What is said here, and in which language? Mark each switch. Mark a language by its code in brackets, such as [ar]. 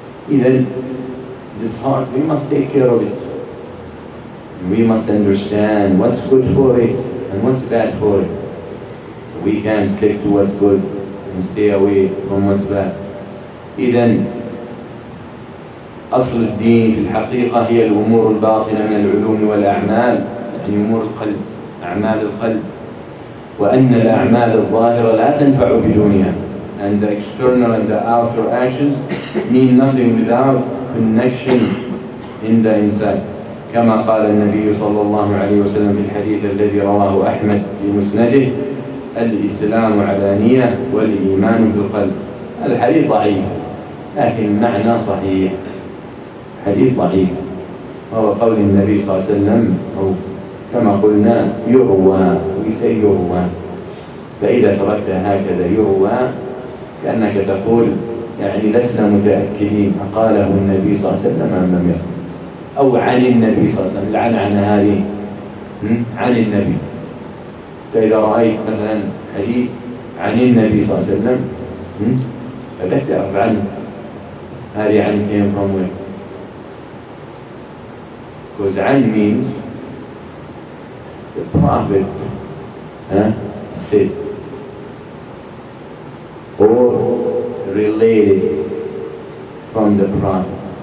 [en] Even this heart, we must take care of it. We must understand what's good for it and what's bad for it. We can stick to what's good and stay away from what's bad. [ar] إذن أصل الدين في الحقيقة هي الأمور الباطنة من العلوم والأعمال، يعني أمور القلب، أعمال القلب، وأن الأعمال الظاهرة لا تنفع بدونها. [en] And the external and the outer actions mean nothing without connection in the inside. [ar] كما قال النبي صلى الله عليه وسلم في الحديث الذي رواه أحمد في مسنده: الإسلام علانية والإيمان في القلب. الحديث ضعيف لكن المعنى صحيح. حديث ضعيف وهو قول النبي صلى الله عليه وسلم، أو كما قلنا يروى، يروى. فإذا تركت هكذا يروى كأنك تقول يعني لسنا متأكدين أقاله النبي صلى الله عليه وسلم أم لم يقل، أو عن النبي صلى الله عليه وسلم. العنعنة هذه عن النبي. فإذا رأيت مثلا حديث عن النبي صلى الله عليه وسلم فبدأ تعرف عنه هذه عن [en] came from where. Because عن means the Prophet said or related from the Prophet.